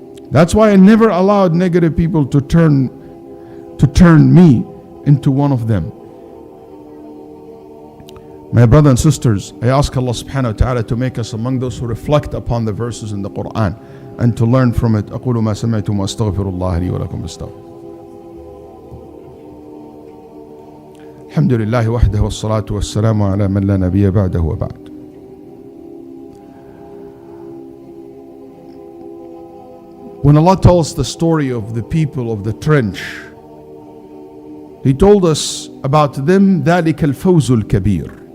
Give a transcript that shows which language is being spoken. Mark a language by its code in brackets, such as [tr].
[en] That's why I never allowed negative people to turn me into one of them. My brothers and sisters, I ask Allah subhanahu wa ta'ala to make us among those who reflect upon the verses in the Qur'an and to learn from it. [ar] أقول ما سمعتم وأستغفر الله لي ولكم بالتوبة. الحمد لله وحده والصلاة والسلام على من لا نبي بعده وبعد. [en] When Allah tells the story of the people of the trench, He told us about them, [ar] ذلك الفوز الكبير.